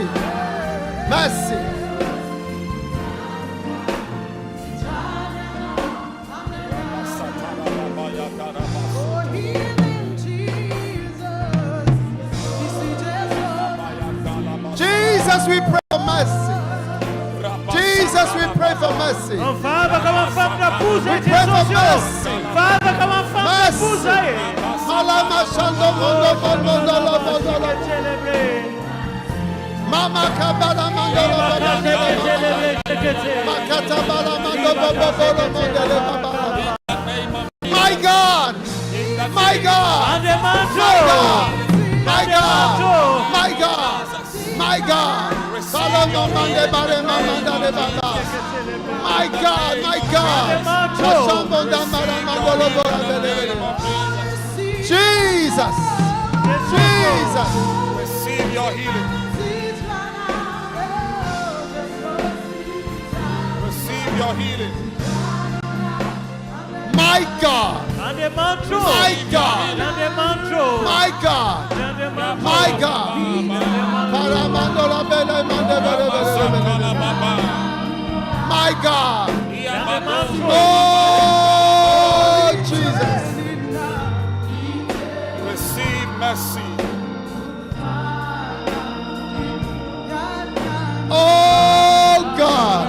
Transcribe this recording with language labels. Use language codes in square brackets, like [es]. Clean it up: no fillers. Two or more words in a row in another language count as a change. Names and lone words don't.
[en] Mercy. Jesus, we pray for mercy. Jesus, we pray for mercy. Father, come on, Father, pousse We [fr] et [en] pray for Jesus. mercy. Father, come on, Father, Mercy. [fr] pousse et. Malama shando mondo mondo mondo mondo. Mama kabala mando mondo. Makata bala mando mondo mondo mondo. [en] My God. My God. My God. My God. My God. My God. Salamo mande bare mamanda de baba. My God. My God. Mashambo damara mando lobo. Jesus. Jesus. Receive your healing. Receive your healing. My God. My God. My God. My God. Paramando la bele mande bele bele bele. My God. Oh Jesus. Receive mercy. Oh God.